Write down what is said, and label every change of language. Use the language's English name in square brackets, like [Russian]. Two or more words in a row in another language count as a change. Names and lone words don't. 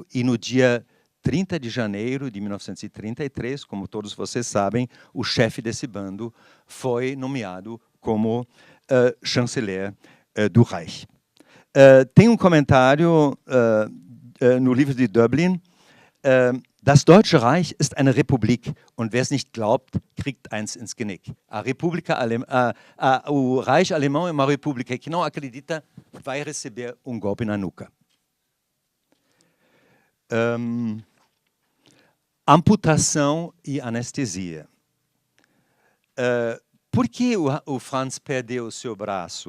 [Portuguese] E no dia 30 de janeiro de 1933, como todos vocês sabem, o chefe desse bando foi nomeado como chanceler do Reich. Tem um comentário no livro de Döblin: [German] Das Deutsche Reich ist eine Republik und wer es nicht glaubt, kriegt eins ins Genick. [Portuguese] O Reich alemão é uma república que não acredita vai receber um golpe na nuca. Amputação e anestesia. Por que o Franz perdeu o seu braço?